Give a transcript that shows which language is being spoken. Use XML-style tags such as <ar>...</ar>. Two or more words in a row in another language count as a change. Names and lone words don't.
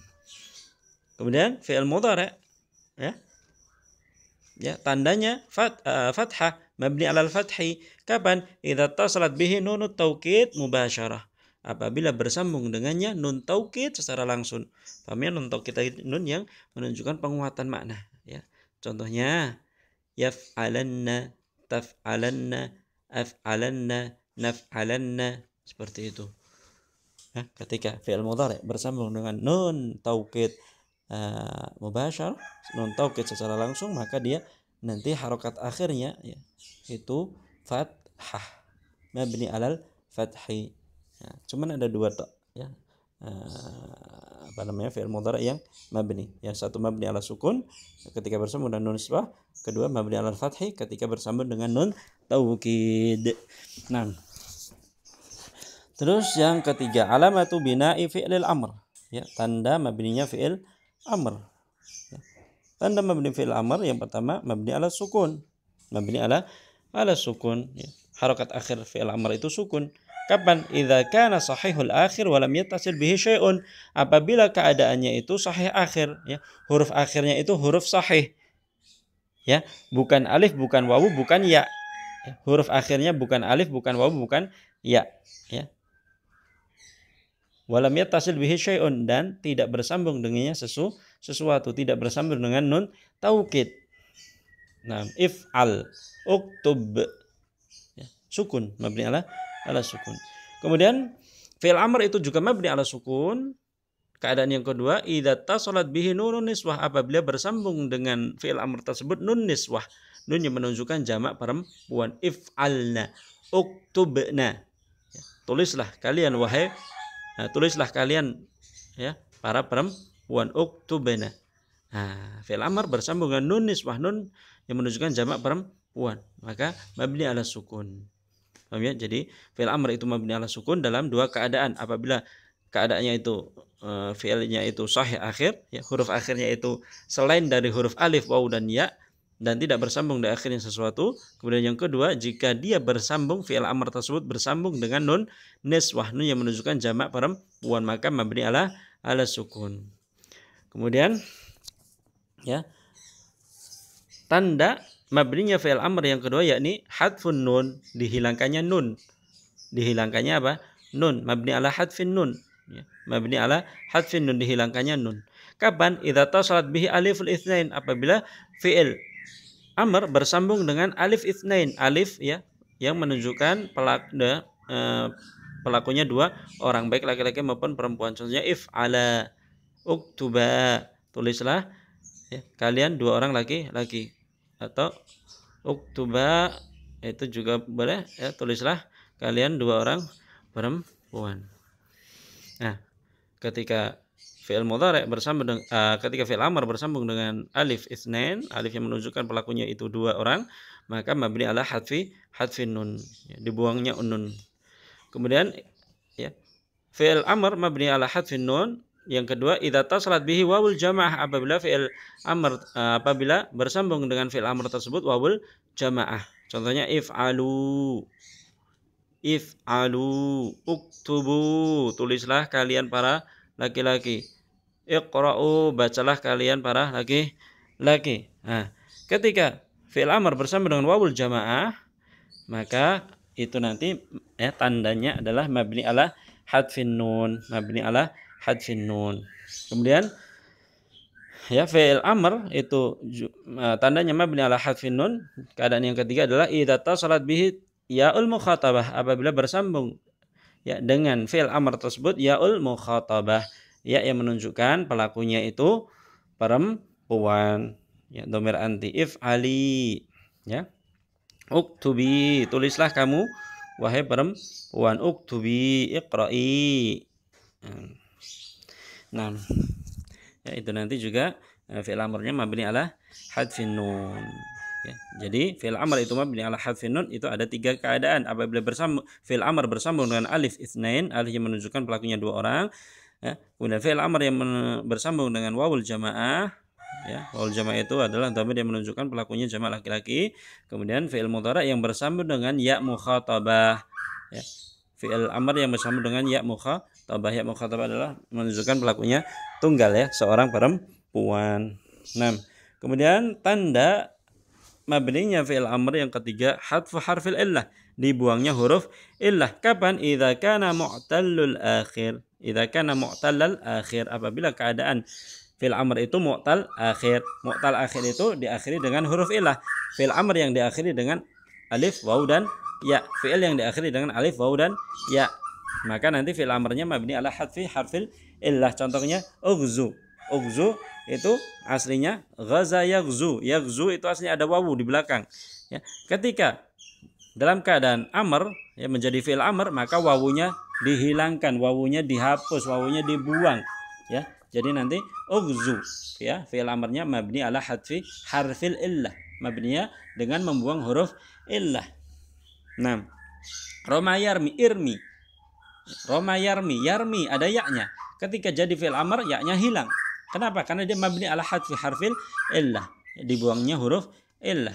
<ar>Kemudian فعل مضارع',</ar> <id>ya, tandanya</id> <ar>فتحة، مبني على الفتح.</ar> <id>Kapan?</id> <ar>إذا اتصلت به نون التوكيد مباشرة,</ar> <id>apabila bersambung dengannya</id> <ar>نون توكيد</ar> <id>secara langsung. Paham ya,</id> <ar>نون توكيد</ar> <id>nun yang menunjukkan penguatan makna, ya.</id> <ar>Contohnya يفعلن، تفعلن، أفعلن، نفعلن,</ar> <id>seperti itu. Ya, ketika</id> <ar>فعل مضارع'</ar> <id>bersambung dengan</id> <ar>نون توكيد مباشر, نون توكيد</ar> <id>secara langsung, maka dia nanti harokat akhirnya, ya, itu fathah,</id> <ar>مبني على الفتح.</ar> <id>Ya, cuman ada dua tok, ya,</id> <ar>فعل مضارع'</ar> <id>yang mabni, yang satu</id> <ar>مبني على السكون</ar> <id>ketika bersambung dengan</id> <ar>نون نسبة,</ar> <id>kedua</id> <ar>مبني على الفتح</ar> <id>ketika bersambung dengan</id> <ar>نون توكيد.</ar> <id>Nah, terus yang ketiga,</id> <ar>علامة بناء فعل الأمر, ya,</ar> <id>tanda mabninya</id> <ar>فعل أمر.</ar> <id>Ya.</id> <ar>Tanda مبني فعل أمر</ar> <id>yang pertama</id> <ar>مبني على السكون، مبني على السكون, ya.</ar> <id>Harokat akhir</id> <ar>فعل أمر</ar> <id>itu sukun. Kapan?</id> <ar>إذا كان صحيح الآخر ولم يتصل به شيء,</ar> <id>apabila keadaannya itu</id> <ar>صحيح آخر,</ar> <id>ya, huruf akhirnya itu huruf sahih, ya, bukan alif, bukan wawu, bukan ya, ya. Huruf akhirnya bukan alif, bukan wawu, bukan ya, ya.</id> <ar>ولم يتصل به شيء,</ar> <id>dan tidak bersambung dengannya sesuatu, tidak bersambung dengan</id> <ar>نون توكيد. Nah, افعل، اكتب, ya, سكون، مبني على السكون.</ar> <id>Kemudian</id> <ar>فعل أمر</ar> <id>itu juga</id> <ar>مبني على السكون.</ar> <id>Keadaan yang kedua,</id> <ar>إذا اتصلت به نون النسوة,</ar> <id>apabila bersambung dengan</id> <ar>فعل أمر</ar> <id>tersebut</id> <ar>نون نسوة,</ar> <id>nun yang menunjukkan jamak perempuan.</id> <ar>افعلن، اكتبن,</ar> <id>ya, tulislah kalian, wahai, tulislah kalian, ya, para perempuan, uktubna. Nah,</id> <ar>فعل أمر</ar> <id>bersambung dengan</id> <ar>نون نسوة,</ar> <id>nun yang menunjukkan jamak perempuan, maka</id> <ar>مبني على السكون.</ar> <id>Paham ya? Jadi</id> <ar>فعل أمر</ar> <id>itu</id> <ar>مبني على السكون</ar> <id>dalam dua keadaan, apabila keadaannya itu fi'ilnya itu</id> <ar>صحيح آخر,</ar> <id>ya, huruf akhirnya itu selain dari huruf alif, waw, dan ya, dan tidak bersambung di akhirnya sesuatu. Kemudian yang kedua, jika dia bersambung,</id> <ar>فعل أمر</ar> <id>tersebut bersambung dengan</id> <ar>نون نسوة,</ar> <id>nun yang menunjukkan jamak perempuan, maka</id> <ar>مبني على السكون.</ar> <id>Kemudian, ya, tanda mabninya</id> <ar>فعل أمر</ar> <id>yang kedua yakni</id> <ar>حذف النون,</ar> <id>dihilangkannya nun. Dihilangkannya apa?</id> <ar>نون، مبني على حذف النون، يا، مبني على حذف النون, dihilangkannya nun.</ar> <id>Kapan?</id> <ar>إذا اتصلت به ألف الاثنين,</ar> <id>apabila</id> <ar>فعل أمر</ar> <id>bersambung dengan</id> <ar>ألف الاثنين,</ar> <id>alif ya yang menunjukkan pelakunya dua orang, baik laki-laki maupun perempuan. Contohnya</id> <ar>افعلا، اكتبا,</ar> <id>tulislah ya, kalian dua orang laki-laki, atau uktuba itu juga boleh ya, tulislah kalian dua orang perempuan. Nah, ketika</id> <ar>فعل مضارع</ar> <id>bersambung dengan ketika</id> <ar>فعل أمر</ar> <id>bersambung dengan</id> <ar>ألف الاثنين,</ar> <id>alif yang menunjukkan pelakunya itu dua orang, maka</id> <ar>مبني على حذف النون,</ar> <id>ya, dibuangnya nun. Kemudian ya,</id> <ar>فعل أمر مبني على حذف النون.</ar> <id>Yang kedua,</id> <ar>إذا اتصلت به واو الجماعة,</ar> <id>apabila</id> <ar>فعل أمر</ar> <id>apabila bersambung dengan</id> <ar>فعل أمر</ar> <id>tersebut</id> <ar>واو الجماعة.</ar> <id>Contohnya</id> <ar>افعلوا، اكتبوا,</ar> <id>tulislah kalian para laki-laki, iqra'u, bacalah kalian para laki-laki. Nah, ketika</id> <ar>فعل أمر</ar> <id>bersambung dengan</id> <ar>واو الجماعة,</ar> <id>maka itu nanti ya, tandanya adalah</id> <ar>مبني على حذف النون، مبني على حذف النون.</ar> <id>Kemudian ya,</id> <ar>فعل أمر</ar> <id>itu tandanya</id> <ar>مبني على حذف النون.</ar> <id>Keadaan yang ketiga adalah</id> <ar>إذا اتصلت به ياء المخاطبة,</ar> <id>apabila bersambung ya dengan</id> <ar>فعل أمر</ar> <id>tersebut</id> <ar>ياء المخاطبة,</ar> <id>ya yang menunjukkan pelakunya itu perempuan, ya</id> <ar>ضمير أنتِ, افعلي يا، اكتبي,</ar> <id>tulislah kamu wahai perempuan,</id> <ar>اكتبي، اقرئي.</ar> <id>Nah, ya itu nanti juga fi'il amrnya</id> <ar>مبني على حذف النون.</ar> <id>Ya, jadi</id> <ar>فعل أمر</ar> <id>itu</id> <ar>مبني على حذف النون</ar> <id>itu ada tiga keadaan. Apabila</id> <ar>فعل أمر</ar> <id>bersambung dengan</id> <ar>ألف الاثنين,</ar> <id>alif yang menunjukkan pelakunya dua orang. Ya, kemudian</id> <ar>فعل أمر</ar> <id>yang bersambung dengan</id> <ar>واو الجماعة,</ar> <id>ya,</id> <ar>واو الجماعة</ar> <id>itu adalah dhamir yang menunjukkan pelakunya jamaah laki-laki. Kemudian</id> <ar>فعل مضارع</ar> <id>yang bersambung dengan</id> <ar>ياء مخاطبة,</ar> <id>ya,</id> <ar>فعل أمر</ar> <id>yang bersambung dengan</id> <ar>ياء مخاطبة. ياء مخاطبة</ar> <id>adalah menunjukkan pelakunya tunggal, ya, seorang perempuan. Nah, kemudian tanda mabninya</id> <ar>فعل أمر</ar> <id>yang ketiga</id> <ar>حذف حرف العلة,</ar> <id>dibuangnya huruf illah. Kapan?</id> <ar>إذا كان معتل الآخر. إذا كان معتل الآخر,</ar> <id>apabila keadaan</id> <ar>فعل أمر</ar> <id>itu</id> <ar>معتل آخر. معتل آخر</ar> <id>itu diakhiri dengan huruf illah.</id> <ar>فعل أمر</ar> <id>yang diakhiri dengan alif, waw dan ya, fi'il yang diakhiri dengan alif, waw dan ya, maka nanti fi'il amrnya</id> <ar>مبني على حذف حرف العلة.</ar> <id>Contohnya ughzu. Ughzu itu aslinya</id> <ar>غزا يغزو.</ar> <id>Yaghzu itu aslinya ada wawu di belakang. Ya, ketika dalam keadaan amr ya menjadi</id> <ar>فعل أمر,</ar> <id>maka wawunya dihilangkan, wawunya dihapus, wawunya dibuang. Ya, jadi nanti ughzu ya fi'il amrnya</id> <ar>مبني على حذف حرف العلة.</ar> <id>Mabninya dengan membuang huruf illah.</id> <ar>Nah, رمى يرمي، ارمِ. رمى يرمي، يرمي</ar> <id>ada yaknya. Ketika jadi</id> <ar>فعل أمر,</ar> <id>yaknya hilang. Kenapa? Karena dia</id> <ar>مبني على حذف حرف العلة,</ar> <id>dibuangnya huruf illah.</id>